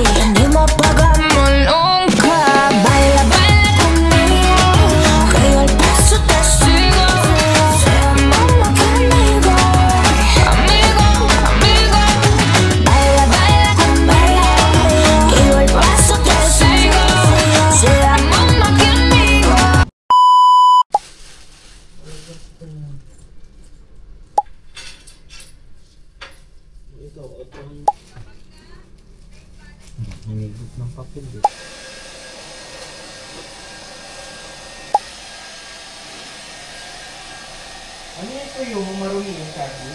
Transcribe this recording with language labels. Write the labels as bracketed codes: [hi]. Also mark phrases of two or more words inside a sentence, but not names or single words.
[es] Prendimos, apagamos nunca. Baila, baila conmigo, que yo al paso te sigo. Seamos más que amigos, amigos, amigos. Baila, baila conmigo, que yo al paso te sigo. Seamos más que amigos. [tl] Hinigit ng papel eh. Ano ito yung marumi yung sabi?